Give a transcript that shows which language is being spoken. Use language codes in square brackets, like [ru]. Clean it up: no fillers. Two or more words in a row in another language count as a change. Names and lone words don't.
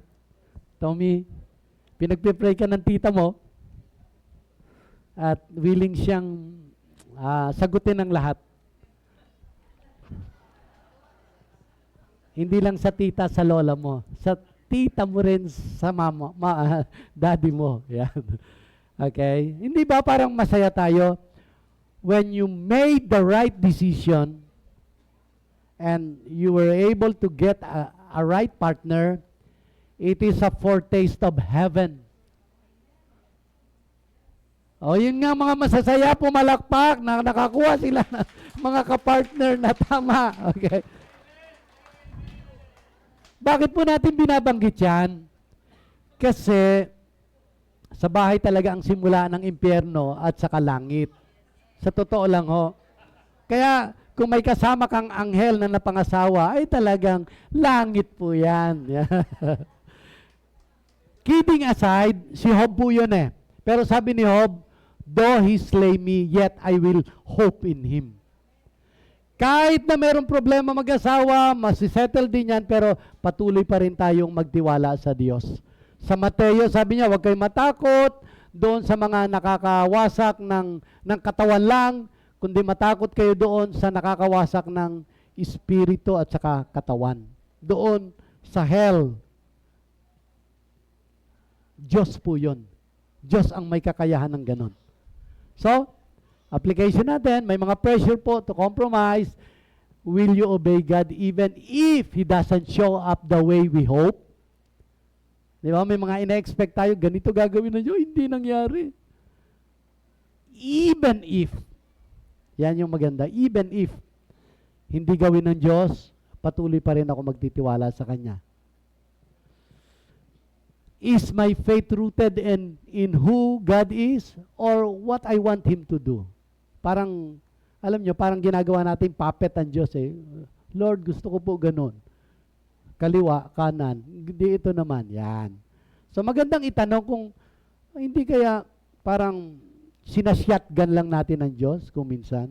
[tl] Tommy, pinagpipray ka ng tita mo at willing siyang sagutin ang lahat. Hindi lang sa tita, sa lola mo. Sa tita mo rin, sa mama, daddy mo. Yan. Okay? Hindi ba parang masaya tayo [en] when you made the right decision and you were able to get a right partner, it is a foretaste of heaven. [tl] O, yun nga mga masasaya, pumalakpak, na nakakuha sila ng mga kapartner na tama. Okay? Bakit po natin binabanggit yan? Kasi sa bahay talaga ang simula ng impyerno at saka langit. Sa totoo lang ho. Kaya kung may kasama kang anghel na napangasawa, ay talagang langit po yan. [en] Kidding aside, [tl] si Job po yun eh. Pero sabi ni Job, [en] though he slay me, yet I will hope in him. [tl] Kahit na mayroong problema mag-asawa, masisettle din yan, pero patuloy pa rin tayong magtiwala sa Diyos. Sa Mateo, sabi niya, huwag kayong matakot doon sa mga nakakawasak ng katawan lang, kundi matakot kayo doon sa nakakawasak ng espiritu at saka katawan. Doon sa hell, Diyos po yun. Diyos ang may kakayahan ng ganon. So, application natin, may mga pressure po [en] to compromise. Will you obey God even if He doesn't show up the way we hope? [tl] Di ba? May mga ina-expect tayo, ganito gagawin na Diyos, hindi nangyari. [en] Even if, [tl] yan yung maganda, [en] even if [tl] hindi gawin ng Diyos, patuloy pa rin ako magtitiwala sa Kanya. [en] Is my faith rooted in who God is or what I want Him to do? [tl] Parang, alam nyo, parang ginagawa natin puppet ang Diyos eh. Lord, gusto ko po ganun. Kaliwa, kanan. Hindi ito naman. Yan. So magandang itanong kung hindi kaya parang sinasyatgan lang natin ng Diyos kung minsan.